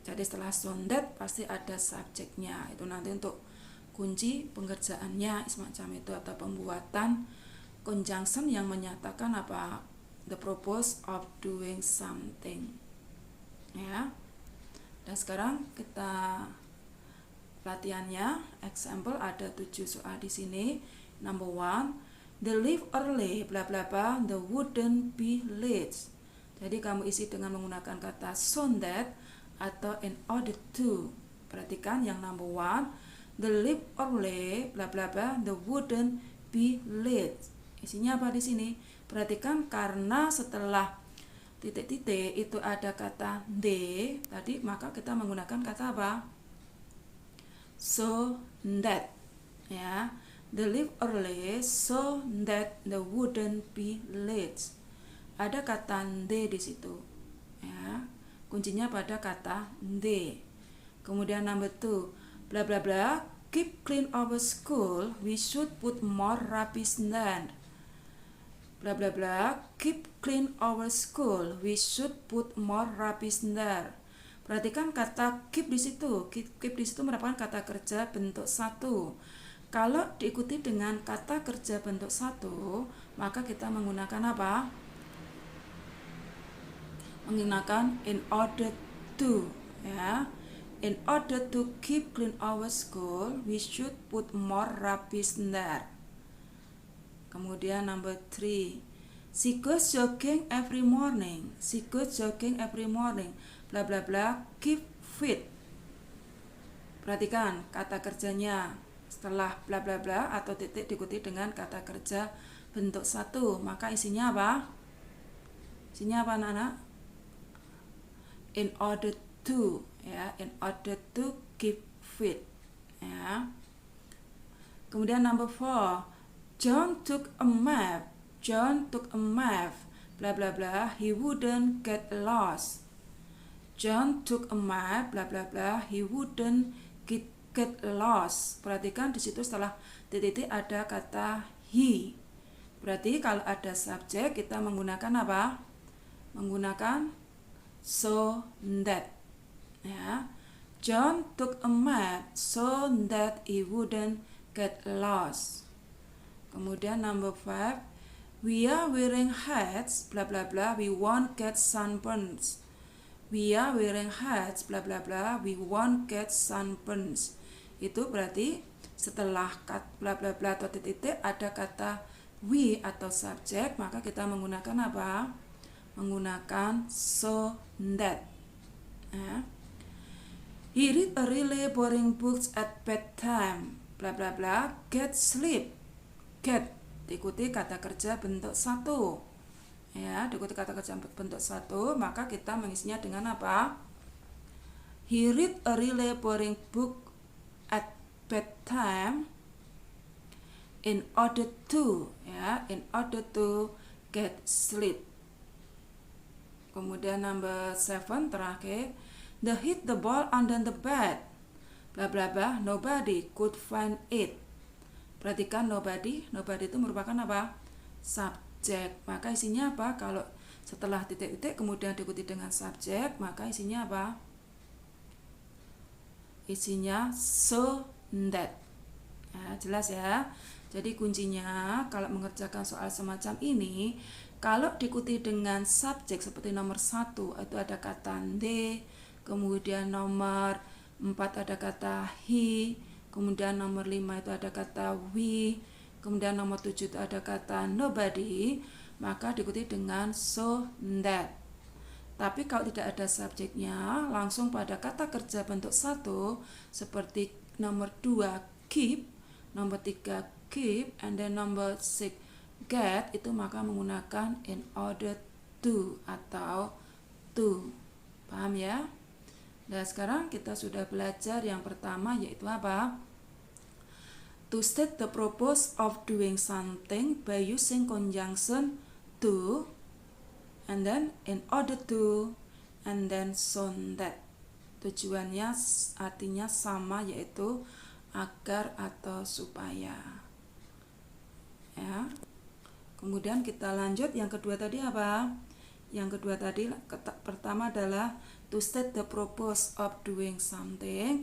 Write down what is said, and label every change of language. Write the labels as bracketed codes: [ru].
[id] Jadi setelah so that pasti ada subjeknya. Itu nanti untuk kunci pengerjaannya semacam itu atau pembuatan conjunction yang menyatakan apa? [en] The purpose of doing something. [id] Ya. Dan sekarang kita latihannya. [en] Example [id] ada 7 soal di sini. [en] Number 1, they leave early, bla bla bla, they wouldn't be late. [id] Jadi kamu isi dengan menggunakan kata so that atau in order to. Perhatikan yang [en] number 1, they leave early, bla bla bla, they wouldn't be late. [id] Isinya apa di sini? Perhatikan karena setelah titik-titik itu ada kata they tadi, maka kita menggunakan kata apa? [en] So that, ya. They leave early so that they wouldn't be late. [id] Ada kata they di situ, ya. Kuncinya pada kata they. Kemudian [en] number 2, bla bla bla, keep clean our school. We should put more rubbish than. Bla bla bla, keep clean our school. We should put more rubbish there. [id] Perhatikan kata keep di situ. Keep di situ merupakan kata kerja bentuk 1. Kalau diikuti dengan kata kerja bentuk satu, maka kita menggunakan apa? Menggunakan [en] in order to, ya. In order to keep clean our school, we should put more rubbish there. [id] Kemudian [en] number 3, she goes jogging every morning. She goes jogging every morning. Bla bla bla, keep fit. [id] Perhatikan kata kerjanya. Setelah bla bla bla atau titik diikuti dengan kata kerja bentuk satu, maka isinya apa? Isinya apa anak-anak? [en] In order to, ya, in order to keep fit, ya. [id] Kemudian [en] number 4, John took a map. John took a map. Bla bla bla, he wouldn't get lost. John took a map. Bla bla bla, he wouldn't get lost. [id] Perhatikan di situ setelah titik ada kata he. Berarti kalau ada subjek kita menggunakan apa? Menggunakan so that. Ya. [en] John took a map so that he wouldn't get lost. [id] Kemudian [en] number 5, we are wearing hats, bla bla bla, we won't get sunburns. We are wearing hats, bla bla bla, we won't get sunburns. [id] Itu berarti setelah bla bla bla atau titik ada kata we atau subjek, maka kita menggunakan apa? Menggunakan so that. Ya. [en] He read a really boring books at bedtime, bla bla bla, get sleep. [id] Get diikuti kata kerja bentuk satu, ya, diikuti kata kerja bentuk satu, maka kita mengisinya dengan apa? [en] He read a really boring book at bedtime in order to, ya, in order to get sleep. [id] Kemudian [en] number 7 terakhir, they hid the ball under the bed, bla bla bla, nobody could find it. [id] Perhatikan nobody itu merupakan apa? Subjek. Maka isinya apa? Kalau setelah titik-titik kemudian diikuti dengan subjek, maka isinya apa? Isinya so that. Ya, jelas ya. Jadi kuncinya kalau mengerjakan soal semacam ini, kalau diikuti dengan subjek seperti nomor 1 itu ada kata they, kemudian nomor 4 ada kata he, kemudian nomor 5 itu ada kata we, kemudian nomor 7 itu ada kata nobody, maka diikuti dengan so that. Tapi kalau tidak ada subjeknya, langsung pada kata kerja bentuk satu seperti nomor 2 keep, nomor 3 keep, [en] and then [id] nomor 6 get, itu maka menggunakan in order to atau to. Paham ya? Nah, sekarang kita sudah belajar yang pertama, yaitu apa? [en] To state the purpose of doing something by using conjunction to, and then in order to, and then so that. [id] Tujuannya artinya sama, yaitu agar atau supaya. Ya. Kemudian kita lanjut, yang kedua tadi apa? Yang kedua tadi pertama adalah [en] to state the purpose of doing something.